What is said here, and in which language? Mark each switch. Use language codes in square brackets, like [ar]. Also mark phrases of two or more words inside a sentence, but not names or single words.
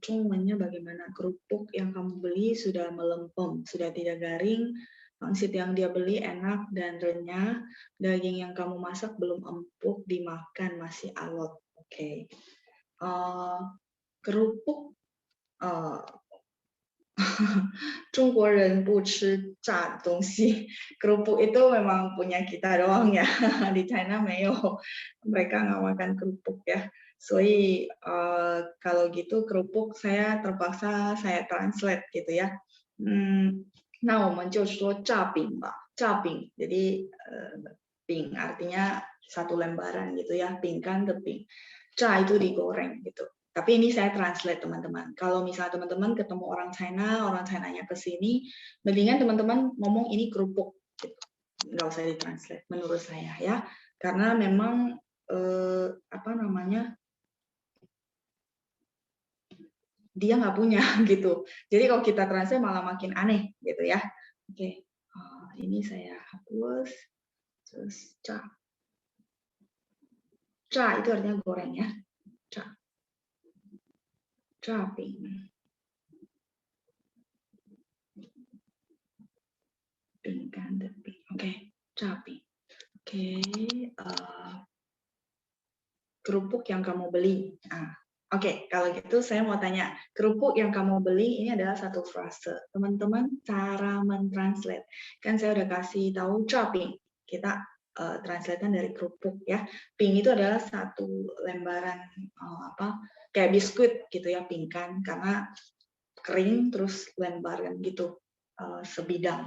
[id] Zhongwennya bagaimana? Kerupuk yang kamu beli sudah melempem, sudah tidak garing. Pangsit yang dia beli enak dan renyah. Daging yang kamu masak belum empuk, dimakan masih alot. [zh] Oke. Kerupuk 中国人不吃炸的东西. [id] Kerupuk itu memang punya kita doang ya. Di China 没有, mereka nggak makan kerupuk ya. 所以 kalau gitu kerupuk saya terpaksa saya translate gitu ya. [zh] 那我们就说炸饼吧. 炸饼, [id] jadi 饼 artinya satu lembaran gitu ya. [zh] 饼干的饼. [id] 炸 itu digoreng gitu. Tapi ini saya translate teman-teman. Kalau misalnya teman-teman ketemu orang China-nya ke sini, mendingan teman-teman ngomong ini kerupuk. Gitu. Nggak usah ditranslate menurut saya ya. Karena memang apa namanya, dia nggak punya gitu. Jadi kalau kita translate malah makin aneh gitu ya. Oke, ini saya hapus. Terus ca itu artinya goreng ya. Ca. [zh] 炸饼，饼干的饼 ，OK， 炸饼 ，OK， [id] kerupuk yang kamu beli. Oke, kalau gitu saya mau tanya, kerupuk yang kamu beli ini adalah satu frase. Teman-teman, cara mentranslate. Kan saya udah kasih tahu chopping. Kita translatean dari kerupuk ya. Ping itu adalah satu lembaran kayak biskuit gitu ya, pingkan karena kering terus lembaran gitu sebidang.